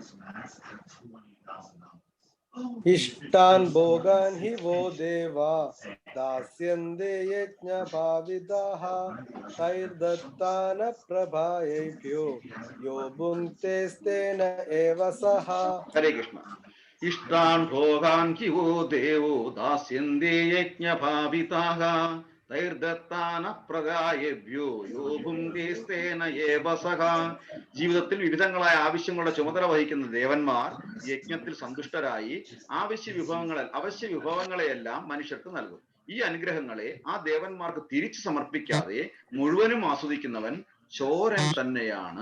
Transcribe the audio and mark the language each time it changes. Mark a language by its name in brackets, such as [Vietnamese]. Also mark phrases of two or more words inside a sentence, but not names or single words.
[Sanskrit] इष्टान् भोगान् हि वो देवा दास्यन्ते यज्ञभाविताः तैर्दत्तानप्रभायेभ्यो यो भुङ्क्तेस्तेन एव सः। हरे कृष्ण। इष्टान् भोगान् हि वो देवो दास्यन्ते यज्ञभाविताः तैर्दत्तानप्रदायेभ्यो यो भुङ्क्तेस्तेन एव सह. [Malayalam] ജീവിതത്തിൽ വിവിധങ്ങളായ ആവശ്യങ്ങളുടെ ചുമതല വഹിക്കുന്ന ദേവന്മാർ യജ്ഞത്തിൽ സന്തുഷ്ടരായി അവശ്യ വിഭവങ്ങളെയെല്ലാം മനുഷ്യർക്ക് നൽകും. ഈ അനുഗ്രഹങ്ങളെ ആ ദേവന്മാർക്ക് തിരിച്ചു സമർപ്പിക്കാതെ മുഴുവനും ആസ്വദിക്കുന്നവൻ ചോരൻ തന്നെയാണ്.